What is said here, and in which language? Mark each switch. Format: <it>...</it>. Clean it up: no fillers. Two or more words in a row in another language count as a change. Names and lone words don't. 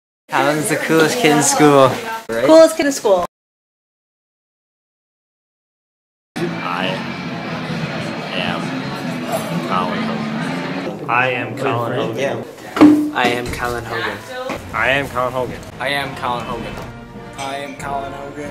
<en>Colin's the coolest kid in school. Right? Coolest kid in school. I am Colin Hogan. I am Colin Hogan. I am Colin Hogan. I am Colin Hogan. I am Colin Hogan. I am Colin Hogan.</en>